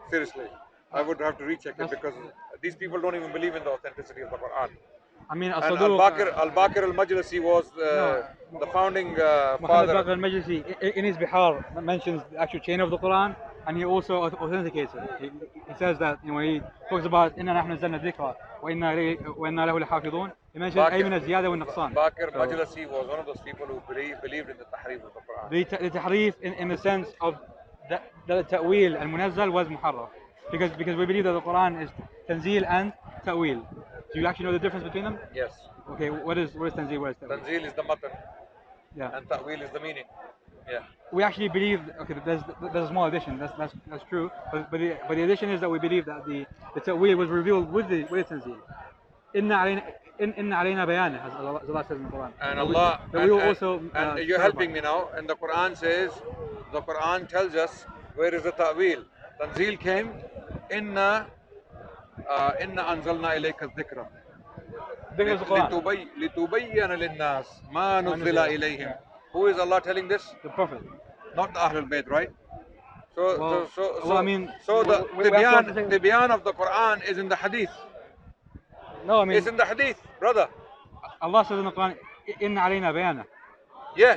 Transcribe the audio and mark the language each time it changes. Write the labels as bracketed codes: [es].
[en] Seriously, I would have to recheck it because these people don't even believe in the authenticity of the Quran. I mean, And Al-Saduq, Al-Bakir al-Majlisi was the founding Muhammad father. Baqir al-Majlisi in his Bihar mentions the actual chain of the Quran, and he also authenticates it. He says that when he talks about [ar] إِنَّا نَحْنُ نَزَّلْنَا الذِّكْرَ وَإِنَّا لَهُ لَحَافِظُونَ, [en] he mentions [ar] أي من الزيادة والنقصان. [en] Bakir al-Majlisi was one of those people who believed in the tahrif of the Quran. The tahrif in the sense of that the ta'wil al-munazzal was muharraf, because we believe that the Quran is tanzil and ta'wil. Do you actually know the difference between them? Yes. Okay, what is tanzil, what is ta'wil? Tanzil is the matan Yeah. and ta'wil is the meaning. Yeah. We actually believe, okay, there's a small addition, that's true, but the addition is that we believe that the ta'wil was revealed with the tanzil. Inna alayna bayana, as Allah says in the Quran. And Allah, we will also and you're helping me now. And the Quran says, the Quran tells us where is the ta'wil. Tanzil came, inna anzalna ilayka dhikra. Because the Quran, [ar] لتبين للناس ما نزل إليهم. [en] Who is Allah telling this? the Prophet. Not the Ahlul Bayt, right? So Well, I mean, the we have to Tibyan of the Quran is in the Hadith. No, I mean, It's in the Hadith, brother. Allah says in the Quran, Inna alayna bayana. Yeah.